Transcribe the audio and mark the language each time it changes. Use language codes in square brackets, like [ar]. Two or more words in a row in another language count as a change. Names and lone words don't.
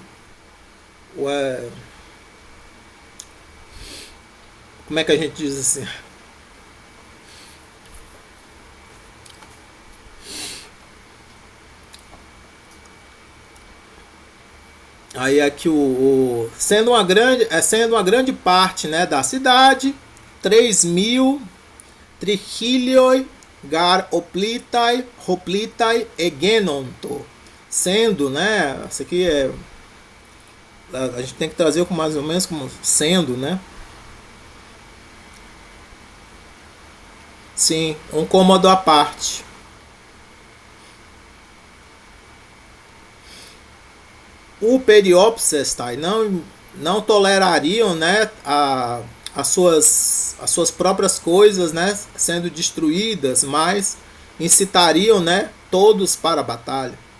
[pt] Como é que a gente diz assim? Aí aqui sendo uma grande parte, né, da cidade, 3.000 [el] τρισχίλιοι γὰρ ὁπλῖται ἐγένοντο, [pt] sendo, né, isso aqui a gente tem que trazer mais ou menos como sendo, né? Sim, um cômodo à parte. O periopsestai não tolerariam, né, as suas próprias coisas, né, sendo destruídas, mas incitariam, né, todos para a batalha.